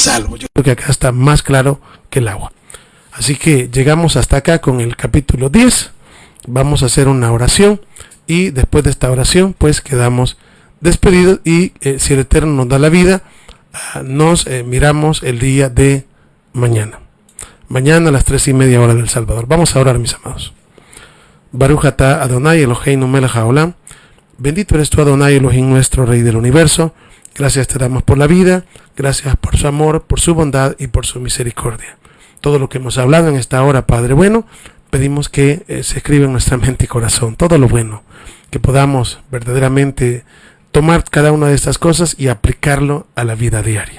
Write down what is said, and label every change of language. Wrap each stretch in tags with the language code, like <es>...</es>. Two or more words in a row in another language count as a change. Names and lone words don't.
<es>Yo creo que acá está más claro que el agua. Así que llegamos hasta acá con el capítulo 10. Vamos a hacer una oración y después de esta oración pues quedamos despedidos y si el Eterno nos da la vida, nos miramos el día de mañana. Mañana a las 3:30 hora del Salvador. Vamos a orar, mis amados.</es> <he>ברוך אתה אדוני אלוהינו מלך העולם.</he> <es>Bendito eres tú, Adonai Elohim, nuestro Rey del Universo. Gracias te damos por la vida, gracias por su amor, por su bondad y por su misericordia. Todo lo que hemos hablado en esta hora, Padre bueno, pedimos que se escriba en nuestra mente y corazón, todo lo bueno, que podamos verdaderamente tomar cada una de estas cosas y aplicarlo a la vida diaria.</es>